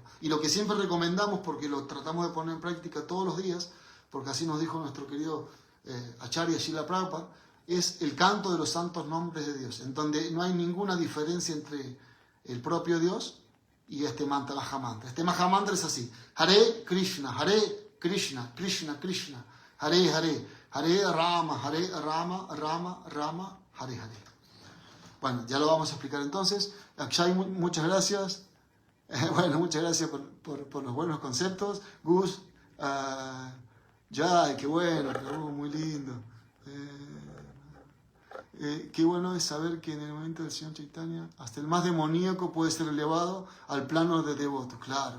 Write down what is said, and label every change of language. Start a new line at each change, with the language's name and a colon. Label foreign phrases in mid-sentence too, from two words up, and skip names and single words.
Spanish: Y lo que siempre recomendamos, porque lo tratamos de poner en práctica todos los días, porque así nos dijo nuestro querido Acharya Srila Prabhupada, es el canto de los santos nombres de Dios, en donde no hay ninguna diferencia entre el propio Dios y este mantra, Mahamantra. Este Mahamantra es así:
Sanskrit: Hare Krishna, Krishna, Krishna, Hare Hare, Hare Rama, Rama, Rama, Hare Hare.
Spanish: Bueno, ya lo vamos a explicar entonces. Akshay, muchas gracias. Bueno, muchas gracias por los buenos conceptos. Gus, qué bueno, muy lindo. Qué bueno es saber que en el momento del Señor Chaitanya, hasta el más demoníaco puede ser elevado al plano de devoto, claro.